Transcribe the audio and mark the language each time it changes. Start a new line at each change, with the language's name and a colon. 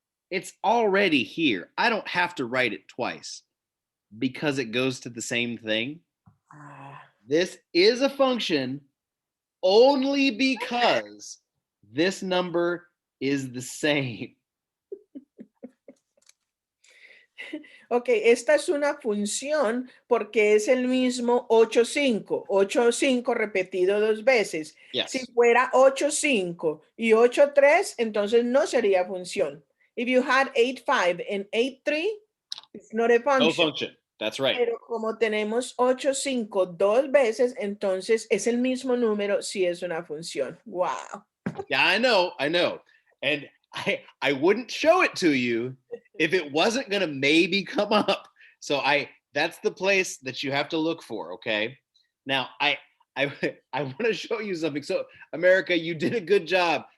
English: It's already here. I don't have to write it twice because it goes to the same thing. This is a function only because this number is the same.
Spanish: Ok, esta es una función porque es el mismo 8-5, 8-5 repetido 2 veces.
English: Yes.
Spanish: Si fuera 8-5 y 8-3, entonces no sería función.
English: If you had 8-5 and 8-3, it's not a function. No function. That's right.
Spanish: Pero como tenemos 8-5 2 veces, entonces es el mismo número si es una función.
English: Wow. Yeah, I know. And I wouldn't show it to you if it wasn't going to maybe come up. So that's the place that you have to look for, okay? Now, I want to show you something. So, America, you did a good job.